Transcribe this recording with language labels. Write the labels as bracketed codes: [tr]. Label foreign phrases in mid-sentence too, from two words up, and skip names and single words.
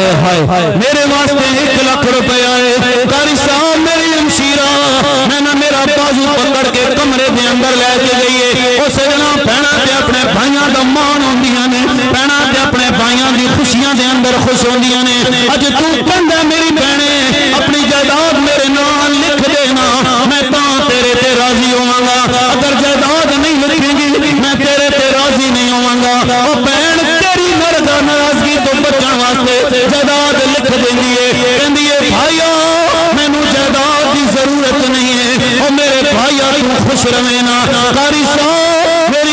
[pa] میرے واسطے 1 لاکھ روپے آئے قاری صاحب میری ہمشیرہ میں نہ میرا بازو پکڑ کے کمرے دے اندر لے کے گئی او سجنا بہناں تے اپنے بھائیاں دا مان ہوندیاں نے بہناں تے اپنے بھائیاں دی خوشیاں دے اندر خوش ہوندیاں نے اج تو کہندا میری بہنے اپنی جائیداد میرے نام لکھ دینا میں تاں تیرے تے راضی ہوواں گا اگر جائیداد نہیں لکھیں گی میں تیرے تے راضی نہیں ہوواں گا او بہن تیری مرضا ناراضگی تو بچن واسطے جائیداد لکھ دیندی ہے کہندی ہے بھائیا مینوں جائیداد دی ضرورت نہیں ہے او میرے بھائیا تو خوش رہے نا قاری صاحب میری